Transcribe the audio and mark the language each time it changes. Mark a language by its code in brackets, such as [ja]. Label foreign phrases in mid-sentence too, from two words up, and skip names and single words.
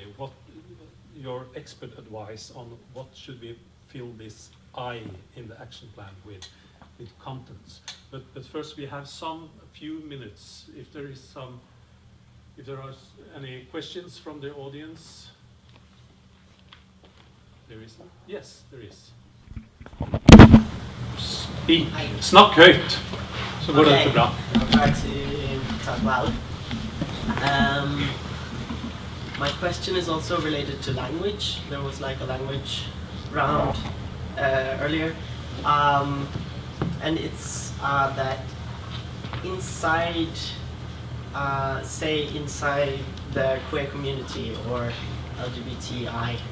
[en] What your expert advice on what should we fill this I in the action plan with contents? But first we have a few minutes. If there are any questions from the audience. There is. Yes, there is. Speak. [no] Snakk høyt, så går det bra. [en] I'll try to talk loud. My question is also related to language. There was like a language round earlier, and it's that inside, say inside the queer community or LGBTI.